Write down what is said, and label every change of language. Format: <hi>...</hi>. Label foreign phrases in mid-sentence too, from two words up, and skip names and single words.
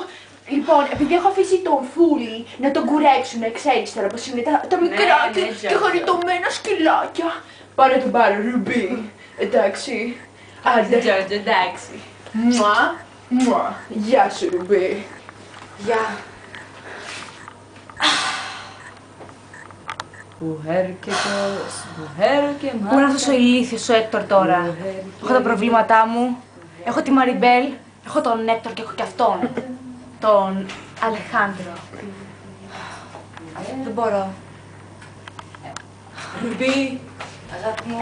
<el>Λοιπόν, επειδή έχω αφήσει τον Φούλη να τον κουρέψουν, ξέρεις τώρα πως είναι τα μικρά ναι, και χαριτωμένα σκυλάκια. Πάρε τον πάρε, Ρουμπί. Εντάξει. Άντε. Τζότζο, εντάξει. Μουα, μουα. Γεια σου, Ρουμπί. Γεια.</el> <es>Mujer que todos, mujer que mata.</es> <el>Πού είναι αυτός ο ηλίθιος ο Έκτορ τώρα? Έχω τα προβλήματά μου. Έχω τη Μαριμπέλ. Έχω τον Έκτορ και έχω και αυτόν. Τον Αλεχάνδρο. Δεν μπορώ. Ρουμπί, αγάπη μου.</el>